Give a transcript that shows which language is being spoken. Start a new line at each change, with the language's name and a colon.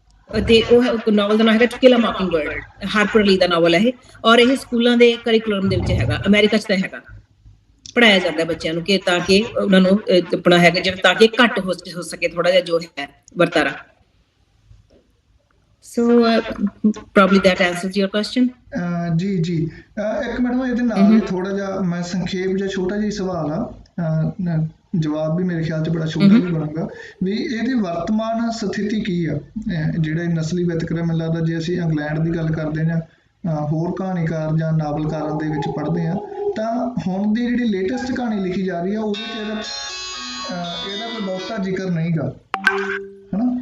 Punjabi: ਤੇ ਉਹ ਨੋਵਲ ਦਾ ਨਾਮ ਹੈਗਾ ਟੂ ਕਿਲ ਅ ਮੌਕਿੰਗਬਰਡ, ਹਾਰਪਰ ਲੀ ਦਾ ਨੋਵਲ ਹੈ ਇਹ, ਔਰ ਇਹ ਸਕੂਲਾਂ ਦੇ ਕਰਿਕੂਲਮ ਦੇ ਵਿੱਚ ਹੈਗਾ, ਅਮਰੀਕਾ ਚ ਤਾਂ ਹੈਗਾ, ਪੜਾਇਆ ਜਾਂਦਾ ਬੱਚਿਆਂ ਨੂੰ ਕਿ ਤਾਂ ਕਿ ਉਹਨਾਂ ਨੂੰ ਆਪਣਾ ਹੈਗਾ ਜਿਹੜਾ ਤਾਂ ਕਿ ਘੱਟ ਹੋ ਸਕੇ ਥੋੜਾ ਜਿਹਾ ਜੋ ਹੈ ਵਰਤਾਰਾ।
English: So probably that answers your question.
Punjabi: ਜੀ ਇੱਕ ਮੈਡਮ ਇਹਦੇ ਨਾਲ ਹੀ ਥੋੜਾ ਜਿਹਾ ਮੈਂ ਸੰਖੇਪ ਜਿਹਾ ਛੋਟਾ ਜਿਹਾ ਸਵਾਲ ਆ, ਜਵਾਬ ਵੀ ਮੇਰੇ ਖਿਆਲ 'ਚ ਬੜਾ ਛੋਟਾ ਵੀ ਬਣੂਗਾ, ਵੀ ਇਹਦੀ ਵਰਤਮਾਨ ਸਥਿਤੀ ਕੀ ਆ? ਜਿਹੜਾ ਨਸਲੀ ਵਿਤਕਰਾ, ਮੈਨੂੰ ਲੱਗਦਾ ਜੇ ਅਸੀਂ ਇੰਗਲੈਂਡ ਦੀ ਗੱਲ ਕਰਦੇ ਜਾਂ ਹੋਰ ਕਹਾਣੀਕਾਰ ਜਾਂ ਨਾਵਲਕਾਰਾਂ ਦੇ ਵਿੱਚ ਪੜ੍ਹਦੇ ਹਾਂ ਤਾਂ ਹੁਣ ਦੀ ਜਿਹੜੀ ਲੇਟੈਸਟ ਕਹਾਣੀ ਲਿਖੀ ਜਾ ਰਹੀ ਆ ਉਹਦੇ 'ਚ ਇਹਦਾ ਕੋਈ ਬਹੁਤਾ ਜ਼ਿਕਰ ਨਹੀਂ ਗਾ, ਹਨਾ?